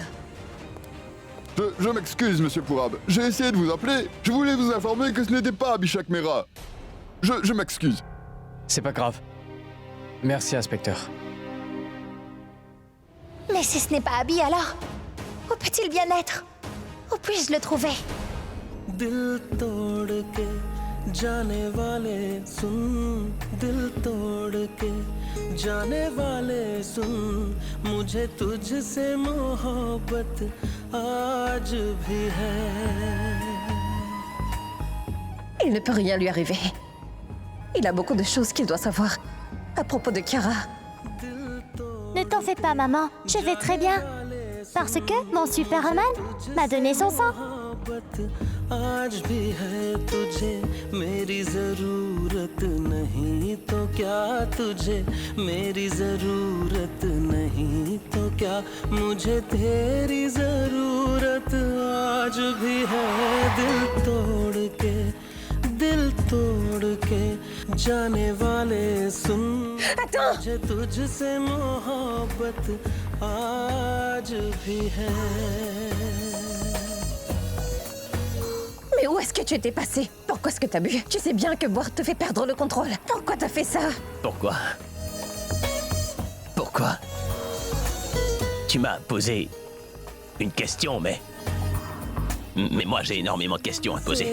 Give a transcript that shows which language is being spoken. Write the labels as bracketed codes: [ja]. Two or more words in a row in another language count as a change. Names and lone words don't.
[fr] Je m'excuse, monsieur Pourab. J'ai essayé de vous appeler. Je voulais vous informer que ce n'était pas Abby Chakmera. Je m'excuse. C'est pas grave. Merci, inspecteur. Mais si ce n'est pas Abby alors, où peut-il bien être? Où puis-je le trouver? [hi] दिल तोड़ के जाने वाले सुन दिल तोड़ के जाने वाले सुन मुझे तुझसे मोहब्बत आज भी है. [fr] Il ne peut rien lui arriver. Il a beaucoup de choses qu'il doit savoir à propos de Kiara. Ne t'en fais pas, maman. Je vais très bien. Parce que mon Superman m'a donné son sang. [hi] आज भी है तुझे मेरी जरूरत नहीं तो क्या तुझे मेरी जरूरत नहीं तो क्या मुझे तेरी जरूरत आज भी है. दिल तोड़ के जाने वाले सुन मुझे तुझसे मोहब्बत आज भी है. [fr] Mais où est-ce que tu étais passé? Pourquoi est-ce que t'as bu? Tu sais bien que boire te fait perdre le contrôle. Pourquoi t'as fait ça? Pourquoi? Pourquoi? Tu m'as posé une question, mais moi j'ai énormément de questions à te poser.